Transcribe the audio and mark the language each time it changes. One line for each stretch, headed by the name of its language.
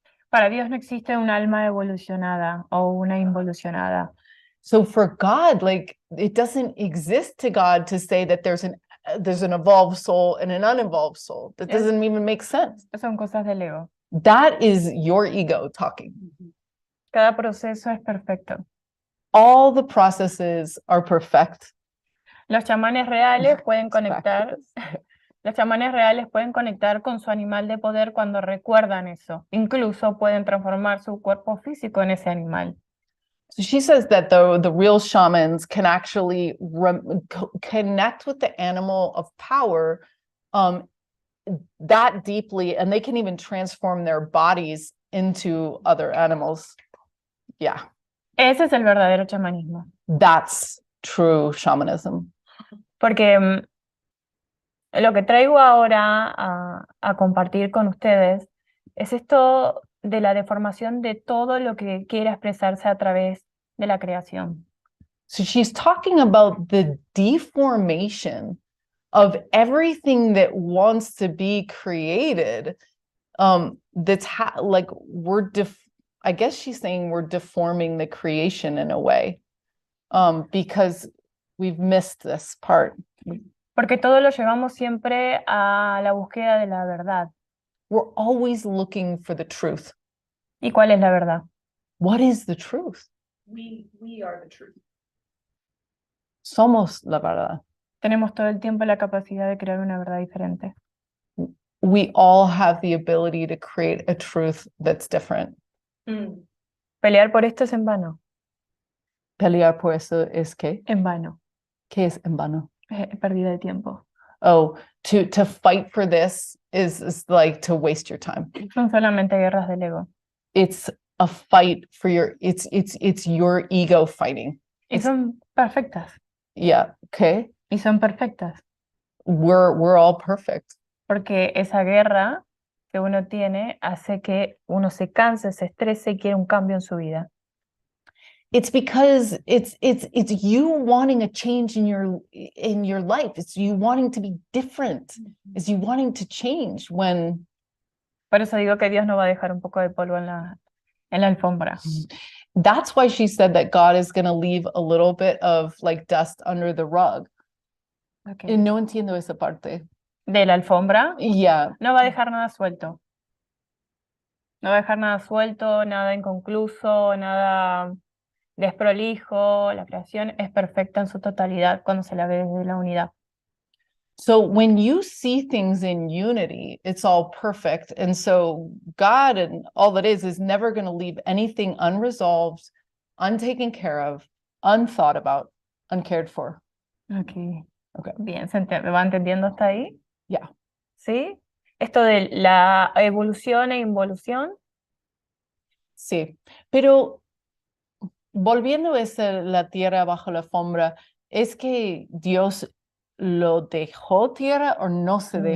Spanish: Para Dios no existe un alma evolucionada o una involucionada.
English: So for God, like, it doesn't exist to God to say that there's an evolved soul and an unevolved soul. That Yes. doesn't even make sense.
Spanish: Son cosas del ego.
English: That is your ego talking.
Spanish: Cada proceso es perfecto.
English: All the processes are perfect.
Spanish: Los chamanes reales pueden conectar. Los chamanes reales pueden conectar con su animal de poder cuando recuerdan eso. Incluso pueden transformar su cuerpo físico en ese animal.
English: So she says that the real shamans can actually connect with the animal of power that deeply, and they can even transform their bodies into other animals. Yeah.
Spanish: Ese es el verdadero chamanismo.
English: That's true shamanism.
Spanish: Porque lo que traigo ahora a compartir con ustedes es esto de la deformación de todo lo que quiera expresarse a través de la creación.
English: So she's talking about the deformation of everything that wants to be created. That's like I guess she's saying we're deforming the creation in a way, because we've missed this part.
Spanish: Porque todo lo llevamos siempre a la búsqueda de la verdad.
English: We're always looking for the truth.
Spanish: ¿Y cuál es la verdad?
English: What is the truth? We are the truth.
Spanish: Somos la verdad. Tenemos todo el tiempo la capacidad de crear una verdad diferente.
English: We all have the ability to create a truth that's different.
Spanish: Pelear por esto es en vano. Pelear por eso es que? En vano. ¿Qué es en vano? Pérdida de tiempo.
English: Oh, to fight for this is like to waste your time.
Spanish: Son solamente guerras del ego.
English: It's a fight for it's your ego fighting.
Spanish: Y son perfectas.
English: Yeah, okay.
Spanish: Y son perfectas.
English: We're all perfect.
Spanish: Porque esa guerra que uno tiene hace que uno se canse, se estrese y quiera un cambio en su vida.
English: It's because it's you wanting a change in your life. It's you wanting to be different. It's you wanting to change when.
Spanish: Por eso digo que Dios no va a dejar un poco de polvo en la alfombra.
English: That's why she said that God is going to leave a little bit of like dust under the rug. Okay.
Spanish: No entiendo esa parte. De la alfombra.
English: Yeah.
Spanish: No va a dejar nada suelto. No va a dejar nada suelto, nada inconcluso, nada desprolijo. La creación es perfecta en su totalidad cuando se la ve desde la unidad.
English: So when you see things in unity, it's all perfect. And so God and all that is never going to leave anything unresolved, untaken care of, unthought about, uncared for. Okay. Okay.
Spanish: Bien, ¿me va entendiendo hasta ahí?
English: Yeah.
Spanish: ¿Sí? Esto de la evolución e involución. Sí, pero volviendo a la tierra bajo la alfombra, ¿es que Dios lo dejó tierra o no se dejó?